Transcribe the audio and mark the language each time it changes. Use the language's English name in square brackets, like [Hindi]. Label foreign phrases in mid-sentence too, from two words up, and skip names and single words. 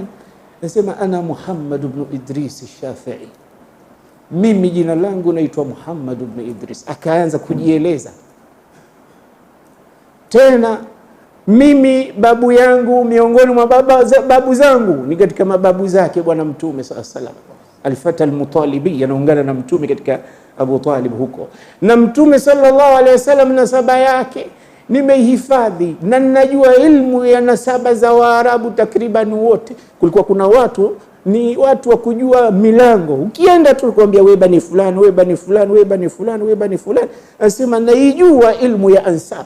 [Swahili] Nasema ana Muhammad ibn Idris al-Shafi'i, mimi jina langu naitwa Muhammad ibn Idris. Akaanza kujieleza tena, mimi babu yangu miongoni mwa babu zangu ni katika mababu zake bwana Mtume [Arabic] صلى الله عليه وسلم, الفتى المطلبي, [Swahili] anaungana na Mtume katika Abu Talib huko, na Mtume [Arabic] صلى الله عليه وسلم [Swahili] nasaba yake nimehifadhi, na ninajua ilmu ya nasaba za Waarabu takriban wote. Kulikuwa kuna watu ni watu wa kujua milango, ukienda tu kuambia wewe bani fulani, wewe bani fulani, wewe bani fulani, wewe bani fulani, asema naijua ilmu ya ansab.